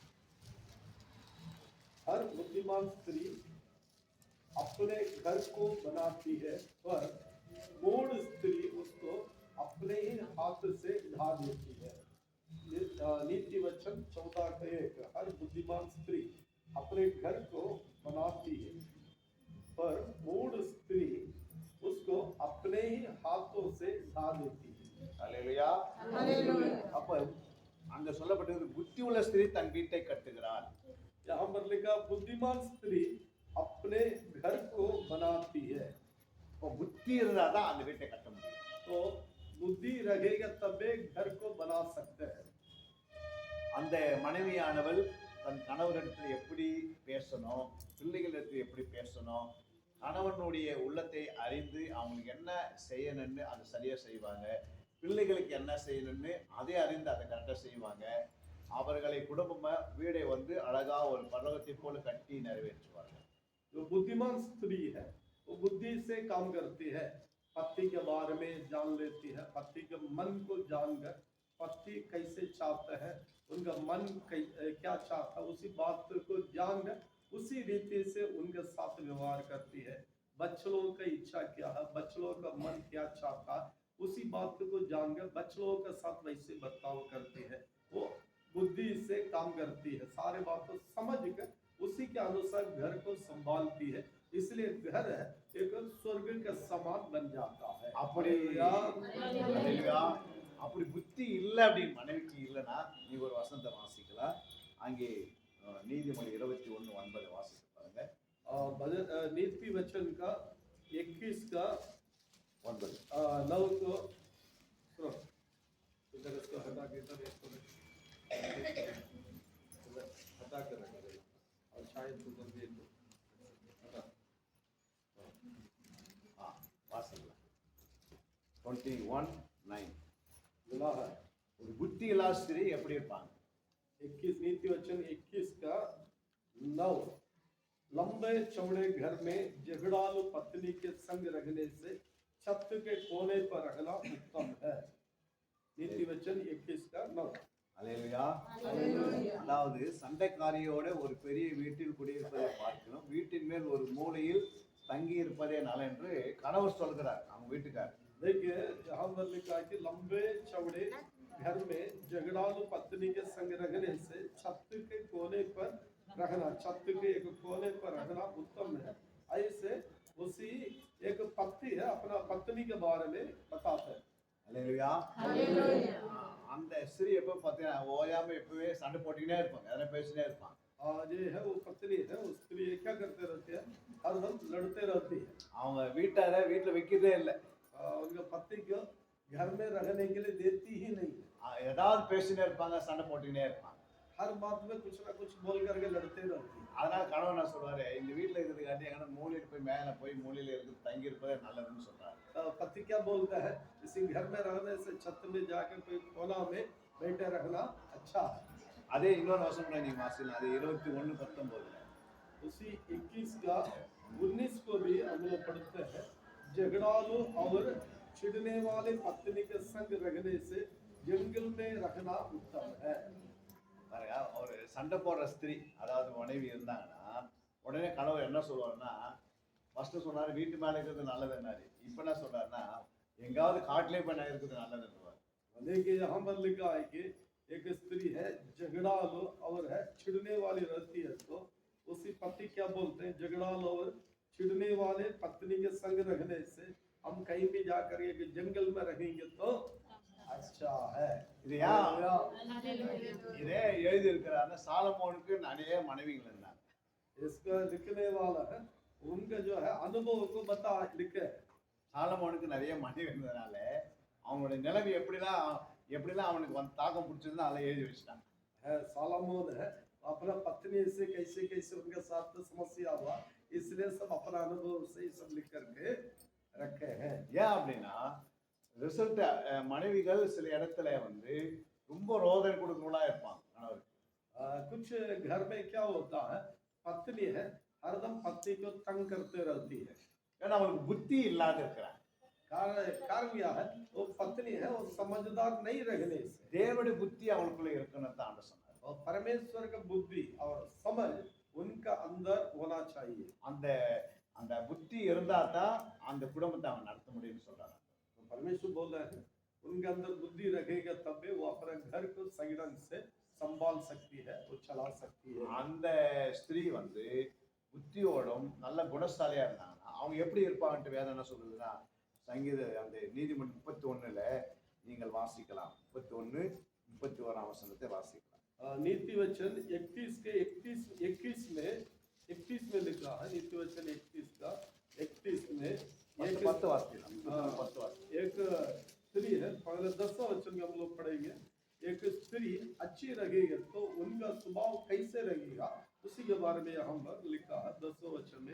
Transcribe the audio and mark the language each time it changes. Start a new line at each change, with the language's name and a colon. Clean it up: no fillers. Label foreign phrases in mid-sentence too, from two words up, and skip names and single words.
Hindi: हर बुद्धिमान स्त्री अपने घर को बनाती है पर मूढ़ स्त्री उसको अपने ही हाथ से ढा देती है। नीति वचन 14 का 1 हर बुद्धिमान स्त्री अपने घर को बनाती है पर मूढ़ स्त्री उसको अपने ही हाथों से ढा देती है।
Tamil: அல்லேலூயா. அல்லேலூயா. அப்ப அங்க சொல்லப்பட்டது புத்தி உள்ள ஸ்திரீ தன் வீட்டை கட்டுகிறாள்.
Hindi: यहाँ पर लिखा बुद्धिमान स्त्री अपने घर को बनाती है।
Tamil: இப்போ புத்தி இருந்தாதான் அந்த வீட்டை கட்ட முடியும்.
Hindi: तो बुद्धि रहेगा तबे घर को बना सकते हैं।
Tamil: அந்த மனைவியானவள் தன் கணவரிடத்தில் எப்படி பேசணும், பிள்ளைகளிடத்தில் எப்படி பேசணும், கணவனுடைய உள்ளத்தை அறிந்து அவங்களுக்கு என்ன செய்யணும்னு அதை சரியா செய்வாங்க, பிள்ளைகளுக்கு என்ன செய்யணும்னு அதை அறிந்து அதை கரெக்டாக செய்வாங்க. அவர்களை குடும்பமா வீடை வந்து அழகா ஒரு பர்வத்தை போல கட்டி நிறைவேற்றுவார்கள்.
Hindi: जो बुद्धिमान स्त्री है वो बुद्धि से काम करती है, पति के बारे में जान लेती है, पति के मन को जानकर पति कैसे चाहते हैं, उनका मन क्या चाहता है उसी बात को जानकर उसी रीति से उनके साथ व्यवहार करती है। बच्चों का इच्छा क्या है, बच्चों का मन क्या चाहता है उसी बात को जानकर बच्चों के साथ वैसे बर्ताव करती है। वो बुद्धि से काम करती है, सारे बात को समझ कर उसी के अनुसार घर को संभालती है। इसलिए घर है एक स्वर्ग का समान बन जाता है।
Tamil: அப்படி அல்லேலூயா. அப்படி புத்தி இல்லை அப்படின்னு மனைவிக்கு இல்லைன்னா நீ ஒரு வசனத்தை வாசிக்கலாம். அங்கே நீதிமொழி 21:9 வாசித்து பாருங்க.
Hindi: नीति वचन का 21 का 9. 9 को सुनो। इधर इसको हटा के इधर इसको हटा के रख दे और शायद उधर भी एक हटा।
Tamil: हाँ, வாசிக்கலாம். 21:9.
Hindi: मिला है
Tamil: ஒரு புத்தி இல்லாத ஸ்திரீ எப்படி இருப்பாங்க?
Hindi: 21 नीति वचन 21 का 9। लंबे चौड़े घर में झगड़ालू पत्नी के संग रहने से छत के कोने पर रहना उत्तम है। नीति वचन 21 का 9।
Tamil: அல்லேலூயா. அல்லேலூயா. அதாவது சண்டைக்காரியோட ஒரு பெரிய வீட்டில் குடியிருப்பதை பார்க்கணும், வீட்டின் மேல் ஒரு மூலையில் தங்கி இருப்பதே நலம் என்று கணவர் சொல்கிறார் அவங்க வீட்டுக்காரர்.
Hindi: देखिए यहाँ पर लिखा है कि लंबे चौड़े घर में झगड़ालू पत्नी के संग रहने से छत के कोने पर रहना, छत के एक कोने पर रहना उत्तम है। ऐसे उसी एक पति है अपना पत्नी के बारे में बताते हैं।
Tamil: அல்லேலூயா. அல்லேலூயா. அந்த ஸ்திரீ எப்போ பார்த்தீங்கன்னா ஓயாம எப்பவே சண்டை போட்டுக்கிட்டே இருப்பாங்க, எதனா பேசினே இருப்பாங்க.
Hindi: ये है वो पत्नी है, वो स्त्री क्या करते रहते हैं, हर दम लड़ते रहती है।
Tamil: அவங்க வீட்டார வீட்டில் வைக்கிறதே இல்லை,
Hindi: उनका पति को घर में रहने के लिए देती ही नहीं है।
Tamil: ஏதாவது பேசினே இருப்பாங்க, சண்டை போட்டுக்கிட்டே இருப்பாங்க.
Hindi: हर बात में कुछ ना कुछ बोल करके लड़ते रहती है।
Tamil: அதனால கணவன் என்ன சொல்றாரு, இந்த வீட்டில் இருக்கிறதுக்காண்டி எங்கன்னா மூலையில் போய் மேலே போய் மூலையில் இருந்து தங்கி இருப்பதே நல்லதுன்னு சொல்றாரு.
Hindi: पति क्या बोलता है, इसी घर में रहने से छत में जाकर कोई कोना में बैठे रहना अच्छा है।
Tamil: அதே இன்னொரு வசனம் நீங்க வாசிக்கலாம், அது 21:19.
Hindi: उसी 21 का 19 को भी हम लोग पढ़ते हैं। झगड़ालू और छिड़ने वाले पत्नी के संग रहने से जंगल में रहना उत्तम है।
Tamil: பாருங்க, ஒரு சண்டை போடுற ஸ்திரீ அதாவது மனைவி இருந்தாங்கன்னா உடனே கணவர் என்ன சொல்லுவாருன்னா, ஃபர்ஸ்ட் சொன்னாரு வீட்டு மேலே இருக்கிறது நல்லதுன்னாரு, இப்போ என்ன சொல்றாருன்னா எங்காவது காட்டிலே போய் நான் இருக்கிறது நல்லதுன்னுவார்.
Hindi: देखिए यहाँ पर लिखा है कि एक स्त्री है झगड़ालू और है छिड़ने वाली रहती है, तो उसी पति क्या बोलते हैं, झगड़ालू और छिड़ने वाले पत्नी के संग रहने से हम कहीं भी जाकर एक जंगल में रहेंगे तो अच्छा है।
Tamil: இது ஏன் அல்லேலூயா. இதே எழுதி இருக்கிறாருன்னா சாலமோனுக்கு நிறைய மனைவிகள் இருந்தாங்க.
Hindi: इसका लिखने वाला है उनका जो है अनुभव को बता लिखे।
Tamil: சாலமோனுக்கு நிறைய மனைவி இருந்ததுனால அவங்களுடைய நிலைமை எப்படிலாம் அவனுக்கு வந்து தாக்கம் பிடிச்சிருந்தா அதெல்லாம் எழுதி வச்சுட்டாங்க.
Hindi: सालामोन है अपना पत्नी से कैसे कैसे उनके साथ समस्या हुआ, इसलिए सब अपना अनुभव से सब लिख करके रखे हैं।
Tamil: ஏன் அப்படின்னா ரிசல்ட் மனைவிகள் சில இடத்துல வந்து ரொம்ப ரோதனை கொடுக்கிறவங்களா இருப்பாங்க கணவருக்கு.
Hindi: कुछ घर में क्या होता है, पत्नी है हरदम पति को तंग करते रहती है।
Tamil: ஏன்னா அவனுக்கு புத்தி இல்லாத இருக்கிறான்.
Hindi: कारण क्या है, वो पत्नी है वो समझदार नहीं रहने से।
Tamil: தேவனுடைய புத்தி அவனுக்குள்ள இருக்குன்னு தான் ஆண்டவர் சொன்னார்.
Hindi: और परमेश्वर का बुद्धि और समझ उनका अंदर होना चाहिए।
Tamil: அந்த அந்த புத்தி இருந்தா தான் அந்த குடும்பத்தை அவன் நடத்த முடியும்னு சொல்றாங்க.
Hindi: तो परमेश्वर बोल रहे हैं उनके अंदर बुद्धि रखेगा तब वो अपने घर को सही ढंग से संभाल सकती है, वो चला सकती है।
Tamil: அந்த ஸ்திரீ வந்து புத்தியோடும் நல்ல குணசாலியா இருந்தாங்கன்னா அவங்க எப்படி இருப்பாங்கன்ட்டு வேதம் என்ன சொல்றதுன்னா, சங்கீத அந்த நீதிமொழி 31 நீங்கள் வாசிக்கலாம். 31-31 வசனத்தை வாசிக்கலாம்.
Hindi: नीति वचन 31 के 21 में लिखा है। नीति वचन 21 का 31 में एक
Tamil: 10 வாசிக்கலாம். 10 வாசிக்கலாம்.
Hindi: एक स्त्री है, पहले 10वां वचन में हम लोग पढ़ेंगे। एक स्त्री अच्छी रहेगी तो उनका स्वभाव कैसे रहेगा, उसी के बारे में यहाँ पर लिखा है 10वां वचन में।